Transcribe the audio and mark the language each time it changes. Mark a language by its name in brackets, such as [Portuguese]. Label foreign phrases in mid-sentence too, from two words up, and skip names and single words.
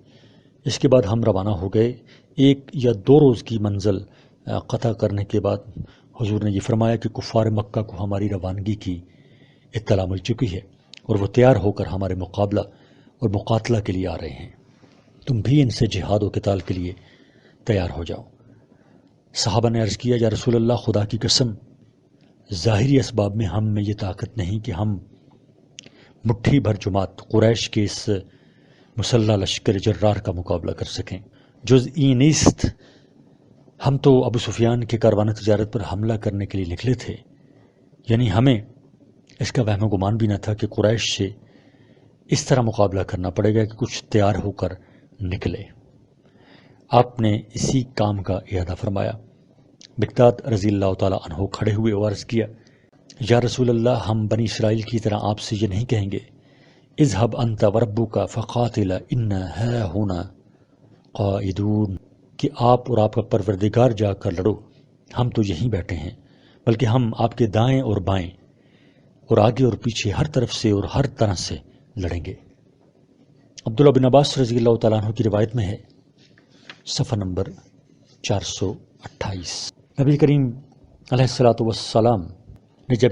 [Urdu] اس کے بعد ہم روانہ ہو گئے۔ 1 یا 2 روز کی منزل قطع کرنے کے بعد حضور نے یہ فرمایا کہ کفار مکہ کو ہماری روانگی کی اطلاع مل چکی ہے اور وہ تیار ہو کر ہمارے مقابلہ اور مقاتلہ کے لیے آ رہے ہیں، تم بھی ان سے جہاد و قتال کے لیے تیار ہو جاؤ۔ صحابہ نے عرض کیا، [Arabic] یا رسول اللہ، [Urdu] خدا کی قسم ظاہری اسباب میں ہم میں یہ طاقت نہیں کہ ہم مٹھی بھر جماعت قریش کے اس مسلح لشکر جرار کا مقابلہ کر سکیں۔ [Persian] جز این نیست، [Urdu] ہم تو ابو سفیان کے کاروان تجارت پر حملہ کرنے کے لیے نکلے تھے، یعنی ہمیں اس کا وہم و گمان بھی نہ تھا کہ قریش سے اس طرح مقابلہ کرنا پڑے گا کہ کچھ تیار ہو کر نکلے۔ آپ نے اسی کام کا اعادہ فرمایا۔ مقداد [Arabic] رضی اللہ تعالیٰ عنہ [Urdu] کھڑے ہوئے اور عرض کیا، [Arabic] یا رسول اللہ، [Urdu] ہم بنی اسرائیل کی طرح آپ سے یہ نہیں کہیں گے [Arabic] اذهب انت وربک فقاتلا انا ہاہنا قاعدون، [Urdu] کہ آپ اور آپ کا پروردگار جا کر لڑو، ہم تو یہیں بیٹھے ہیں، بلکہ ہم آپ کے دائیں اور بائیں اور آگے اور پیچھے ہر طرف سے اور ہر طرح سے لڑیں گے۔ عبداللہ بن عباس [Arabic] رضی اللہ تعالیٰ عنہ [Urdu] کی روایت میں ہے، صفحہ نمبر 428، نبی کریم [Arabic] علیہ الصلوۃ والسلام [Urdu] نے جب